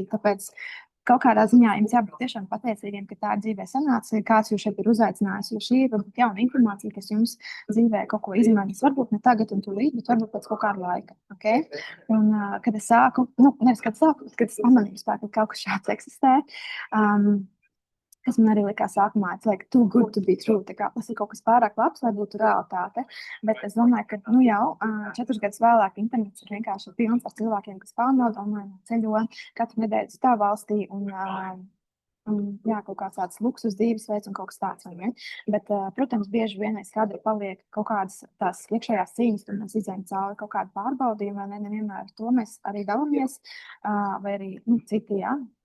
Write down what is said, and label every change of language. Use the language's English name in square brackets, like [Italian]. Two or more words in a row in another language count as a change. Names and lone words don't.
[Latvian] Tāpēc kaut kādā ziņā jums jābūt tiešām pateicīgiem, ka tā dzīvē sanāca, kāds jūs šeit ir uzaicinājis, jo šī ir varbūt jauna informācija, kas jums dzīvē kaut ko izmainīs. Varbūt ne tagad un tūlīt, bet varbūt pēc kaut kāda laika. Okay? Un, kad es sāku, nevis kad sāku, bet kad es pamanīju, ka kaut kas šāds eksistē, kas man arī likās sākumā, [English] it's like too good to be true. [Latvian] Tā kā tas ir kaut kas pārāk labs, lai būtu realitāte. Bet es domāju, ka jau 4 gadus vēlāk internets ir vienkārši pilns ar cilvēkiem, kas pelna naudu online, ceļo katru nedēļu citā valstī un jā, kaut kāds tāds luksus dzīvesveids un kaut kas tāds. Bet, protams, bieži vien aiz kadra paliek kaut kādas tās iekšējās cīņas, un mēs izējām cauri kaut kādu pārbaudījumu, vai ne, nevienmēr to mēs arī dalāmies, vai arī citi, jā.